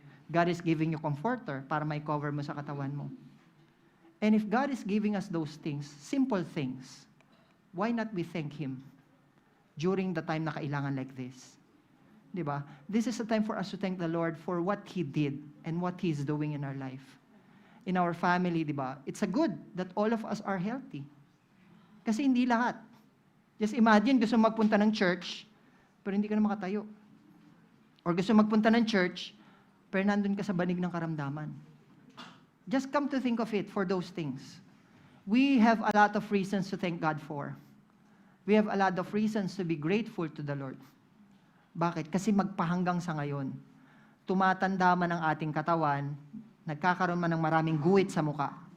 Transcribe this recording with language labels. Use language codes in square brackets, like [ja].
[en] God is giving you comforter [tl] para mai-cover mo sa katawan mo. [en] And if God is giving us those things, simple things, why not we thank Him during the time na kailangan like this? Diba? This is a time for us to thank the Lord for what He did and what He is doing in our life. In our family, diba? It's a good that all of us are healthy. [tl] Kasi hindi lahat. [en] Just imagine, [tl] gusto magpunta ng church, pero hindi ka na makatayo. Or gusto magpunta ng church, pero nandun ka sa banig ng karamdaman. [en] Just come to think of it for those things. We have a lot of reasons to thank God for. We have a lot of reasons to be grateful to the Lord. [tl] Bakit? Kasi magpahanggang sa ngayon, tumatanda man ang ating katawan, nagkakaroon man ng maraming guhit sa muka.